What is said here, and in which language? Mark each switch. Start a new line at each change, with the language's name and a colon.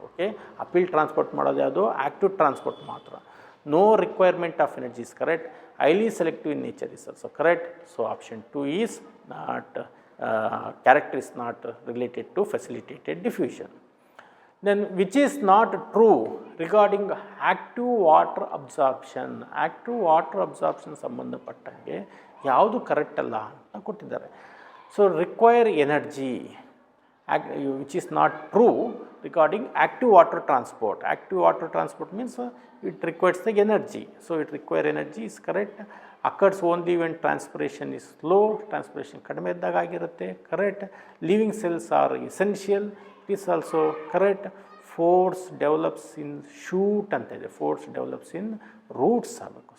Kannada: Okay, appeal transport ಮಾಡೋದು ಯಾವುದು, active transport ಮಾತ್ರ.
English: No requirement of energy is correct. Highly selective in nature is also correct. So option 2 is not, character is not related to facilitated diffusion. Then which is not true regarding active water absorption. Active water absorption
Kannada: ಸಂಬಂಧಪಟ್ಟಂಗೆ ಯಾವುದು correct ಅಲ್ಲ ಅಂತ ಕೊಟ್ಟಿದ್ದಾರೆ.
English: So require energy, which is not true regarding active water transport. Active water transport means it requires the energy. So it require energy is correct. Occurs only when transpiration is low. Transpiration
Kannada: ಕಡಿಮೆ ಇದ್ದಾಗ ಆಗಿರುತ್ತೆ,
English: Correct. Living cells are essential, it is also correct. Force develops in shoot
Kannada: ಅಂತ ಇದೆ,
English: Force develops in roots ಆಗಬೇಕು.